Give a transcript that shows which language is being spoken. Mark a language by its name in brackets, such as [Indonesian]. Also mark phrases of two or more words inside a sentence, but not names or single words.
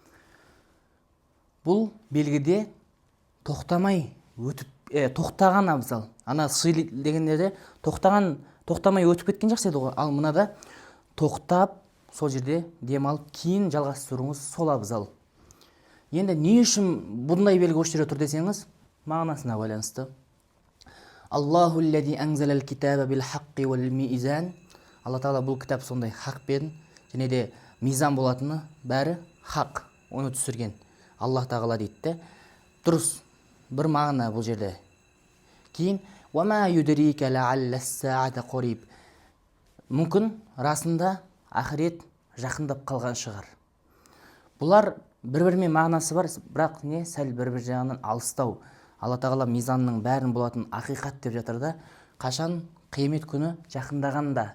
[Kazakh] Бұл белгіде тоқтамай өтіп тоқтаған абзал. Ана сыли дегендерде тоқтамай өтіп кеткен жақсы еді ғой. Ал мынада тоқтап сол жерде дем алып кейін жалғастыруыңыз сол абзал. Енді не үшін бұндай белгі осы жерде тұр десеңіз, мағынасына байланысты. [Arabic] الله الذي أنزل الكتاب بالحق والميزان. [Kazakh] Алла Тағала бұл кітап сондай хақпен және де мизан болатыны бәрі хақ, оны түсірген Аллах Тағала дейді. Дұрыс, бір мағына бұл жерде. [Arabic] Кейін وَمَا يُدْرِيكَ لَعَلَّ السَّاعَةَ قَرِيبٌ. [Kazakh] Мүмкін расында ақырет жақындап қалған шығар. Бұлар бір-бірімен мағынасы бар, бірақ не сәл бір-бір жағынан алыстау. Алла Тағала мизанның бәрін болатын ақиқат деп жатыр да, қашан қиямет күні жақындағанда.